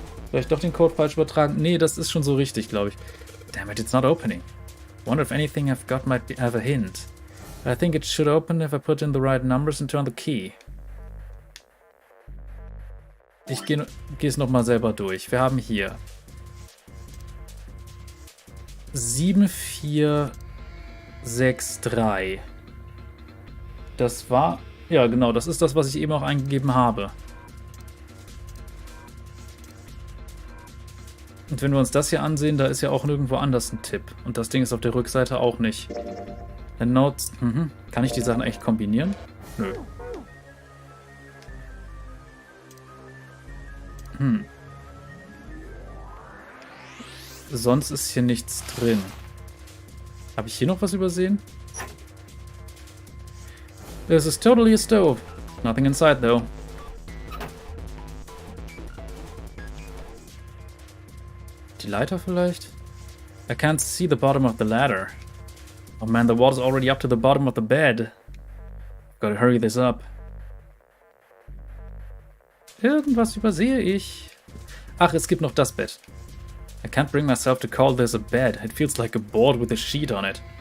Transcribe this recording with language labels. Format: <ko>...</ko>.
<de>Soll ich doch den Code falsch übertragen? Nee, das ist schon so richtig, glaube ich.</de> <en>Damn it, it's not opening. Wonder if anything I've got might have a hint. I think it should open if I put in the right numbers and turn the key.</en> <de>Ich gehe es nochmal selber durch. Wir haben hier 7463. Das war... Ja, genau, das ist das, was ich eben auch eingegeben habe. Und wenn wir uns das hier ansehen, da ist ja auch nirgendwo anders ein Tipp. Und das Ding ist auf der Rückseite auch nicht. Notes, kann ich die Sachen eigentlich kombinieren? Nö. Sonst ist hier nichts drin. Habe ich hier noch was übersehen?</de> <en>This is totally a stove. Nothing inside though.</en> <de>Die Leiter vielleicht?</de> <en>I can't see the bottom of the ladder. Oh man, the water's already up to the bottom of the bed. Gotta hurry this up.</en> <de>Irgendwas übersehe ich. Ach, es gibt noch das Bett.</de> <en>I can't bring myself to call this a bed. It feels like a board with a sheet on it.</en>